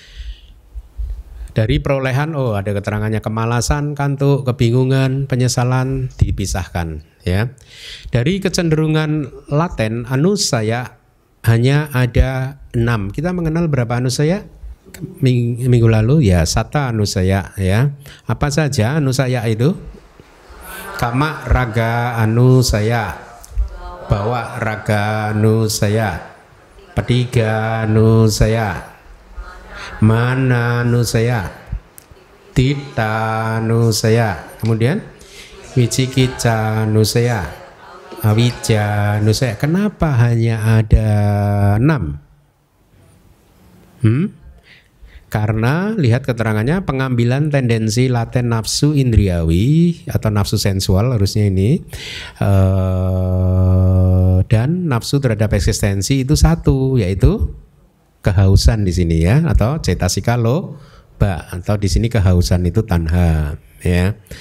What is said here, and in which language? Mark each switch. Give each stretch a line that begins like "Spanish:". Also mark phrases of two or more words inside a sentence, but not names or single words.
Indonesian: Dari perolehan, ada keterangannya kemalasan, kantuk, kebingungan, penyesalan dipisahkan, ya. Dari kecenderungan laten, anusaya hanya ada 6. Kita mengenal berapa anusaya? Minggu lalu ya,
Pali: sata anusaya,
Indonesian: ya. Apa saja anusaya itu?
Pali: Kama raga anusaya, bawa raga anusaya, petiga anusaya, mana nusaya, tita nusaya, kemudian wicikica nusaya, awija nusaya.
Indonesian: Kenapa hanya ada 6? Karena lihat keterangannya, pengambilan tendensi laten nafsu indriawi atau nafsu sensual harusnya ini, dan nafsu terhadap eksistensi itu 1, yaitu kehausan di sini ya, atau
Pali: cetasika loba,
Indonesian: atau di sini kehausan itu tanha, ya.